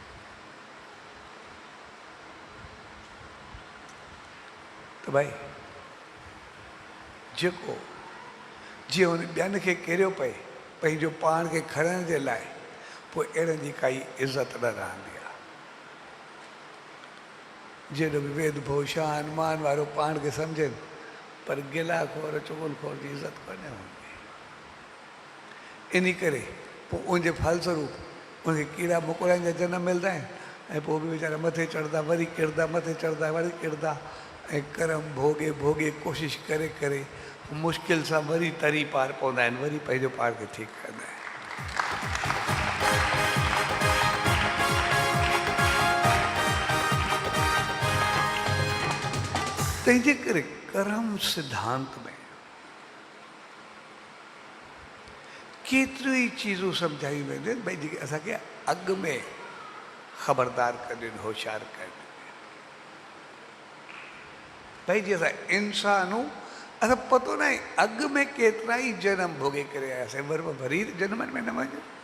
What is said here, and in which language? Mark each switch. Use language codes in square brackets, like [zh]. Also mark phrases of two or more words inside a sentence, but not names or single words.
[sd] त भाई जेको जीअं हुन ॿियनि खे किरियो पए पंहिंजो पाण खे खणण जे लाइ, पोइ अहिड़नि जी काई इज़त न रहंदी आहे। जहिड़ो बि वेद भूषान मान वारो पाण खे सम्झनि, पर गिलाखोर चुगलखोर जी इज़त कोन्हे हूंदी। इन करे पोइ उनजे फलस्वरूप उनखे कीड़ा मकोड़नि जा जनम मिलंदा आहिनि, ऐं पोइ बि वीचारा मथे चढ़ंदा, वरी किरंदा, मथे चढ़ंदा, वरी किरंदा, ऐं कर्म भोगे भोगे कोशिशि करे करे मुश्किल सां वरी तरी पार पवंदा आहिनि, वरी पंहिंजो पाण खे ठीकु कंदा आहिनि। तंहिंजे करे कर्म सिद्धांत में केतिरियूं ई चीज़ूं सम्झायूं वेंदियूं आहिनि, भई जेके असांखे अॻु में ख़बरदार कदियूं, होशियारु कदियूं। भाई जी असां इंसानूं, असां पतो न आहे अॻु में केतिरा ई जनम भोगे करे आयासीं, वरी जनमनि में न वञो।